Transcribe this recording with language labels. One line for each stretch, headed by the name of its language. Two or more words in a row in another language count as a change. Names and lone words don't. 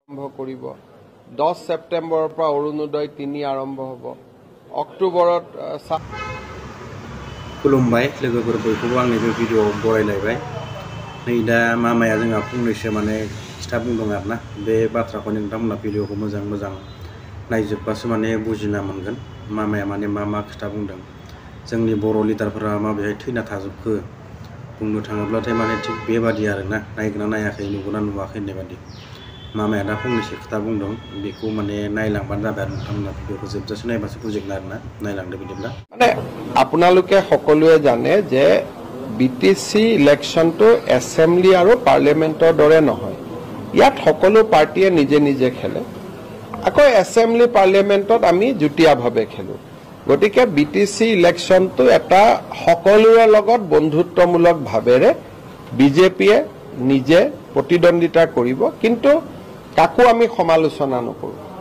Assamese: আৰম্ভ কৰিব 10 সেপ্টেম্বৰৰ পৰা অৰুণোদয় 3 আৰম্ভ হ'ব অক্টোবৰত
Bodo: खुलुमबाय लोगोफोर बयखौबो आंनि बे भिडिअ बरायलायबाय नै दा मामाया जोंहा फंनैसो माने खिथा बुंदों आरोना बे बाथ्राखौ नोंथांमोना भिडिअखौ मोजां नायजोबबासो माने बुजिना मोनगोन मामाया माने मा खिथा बुंदों जोंनि बर' लिडारफोरा माबेहाय थैना थाजोबखो बुंनो थाङोब्लाथाय माने थिग बेबादि आरोना नायगोना नायाखै नुगोना नुवाखै होननाय बादि मामाया दा फंनैसो खोथा बुंदों बेखौ माने नायलांबानो जाबाय आरो नोंथांमोना भिडिअखौ जोबजासे नायबासो बुजिगोन आरोना नायलांदो बिदिब्ला
Assamese: মানে আপোনালোকে সকলোৱে জানে যে বিটিসি ইলেকশনটো এসেম্বলি আৰু পাৰ্লিয়ামেন্টৰ দৰে নহয় ইয়াত সকলো পাৰ্টিয়ে নিজে খেলে আকৌ এসেম্বলি পাৰ্লিয়ামেন্টত আমি জুটিয়াভাৱে খেলো গতিকে বিটিসি ইলেকশনটো এটা সকলোৰে লগত বন্ধুত্বমূলক ভাৱেৰে বিজেপিয়ে নিজে প্ৰতিদ্বন্দ্বিতা কৰিব কিন্তু কাকো আমি সমালোচনা নকৰো